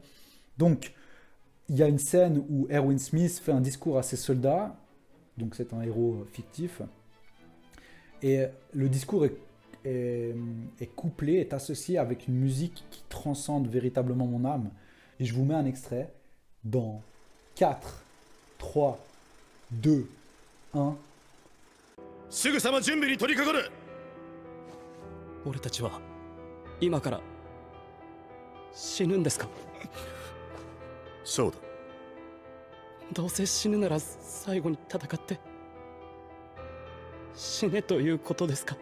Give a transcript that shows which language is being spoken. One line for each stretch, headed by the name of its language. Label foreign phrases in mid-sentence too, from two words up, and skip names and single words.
French: Donc, il y a une scène où Erwin Smith fait un discours à ses soldats. Donc c'est un héros fictif. Et le discours est couplé, est associé avec une musique qui transcende véritablement mon âme. Et je vous mets un extrait dans 4, 3, 2, 1.
Japanese: すぐさま準備に取り掛かる。俺たちは今から死ぬんですか？そうだ。どうせ死ぬなら最後に戦って死ねということですか？